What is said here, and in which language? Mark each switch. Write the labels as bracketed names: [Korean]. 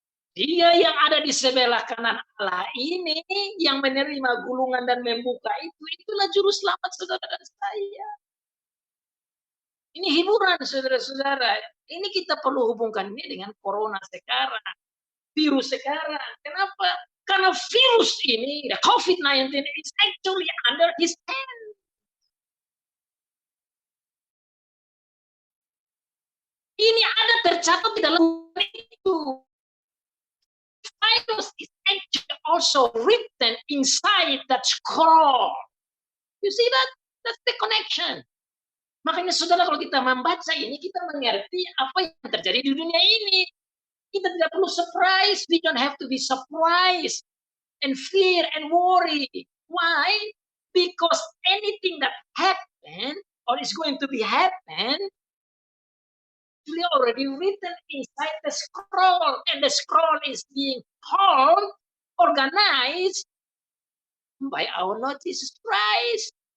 [Indonesian] Dia yang ada di sebelah kanan Allah ini yang menerima gulungan dan membuka itu, itulah juru selamat saudara dan saya. Ini hiburan saudara-saudara. Ini kita perlu hubungkan ini dengan corona sekarang, virus sekarang. Kenapa? Karena virus ini, [English] the COVID-19 is actually under his hand. [Indonesian] Ini ada tercatat di dalam itu. [English] Virus is actually also written inside that scroll. You see that? That's the connection. [Indonesian] Makanya saudara kalau kita membaca ini, kita mengerti apa yang terjadi di dunia ini. Kita tidak perlu surprise. [English] We don't have to be surprised and fear and worry. Why? Because anything that happened or is going to be happen, actually already written inside the scroll. And the scroll is being held, organized by our Lord Jesus Christ.